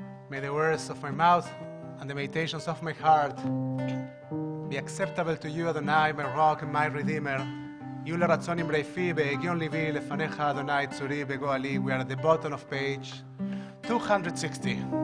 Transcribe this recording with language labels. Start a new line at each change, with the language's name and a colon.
English: May the words of my mouth and the meditations of my heart be acceptable to you, Adonai, my rock and my redeemer.
Hebrew: יהיו לרצון אמרי פי בהגיון ליבי לפניך, אדוני צורי בגואלי.
English: We are at the bottom of page 260.